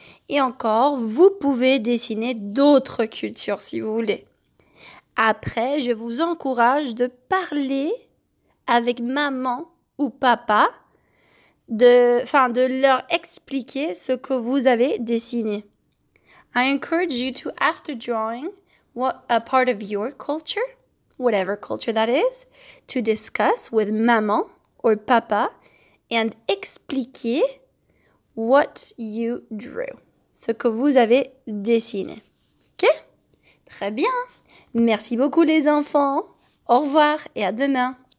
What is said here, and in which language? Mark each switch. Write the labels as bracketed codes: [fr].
[fr] Et encore, vous pouvez dessiner d'autres cultures si vous voulez. Après, je vous encourage de parler avec maman ou papa, de leur expliquer ce que vous avez dessiné. [en] I encourage you to, after drawing a part of your culture, whatever culture that is, to discuss with maman or papa and [fr] expliquer [en] what you drew. [fr] Ce que vous avez dessiné. Ok? Très bien. Merci beaucoup les enfants. Au revoir et à demain.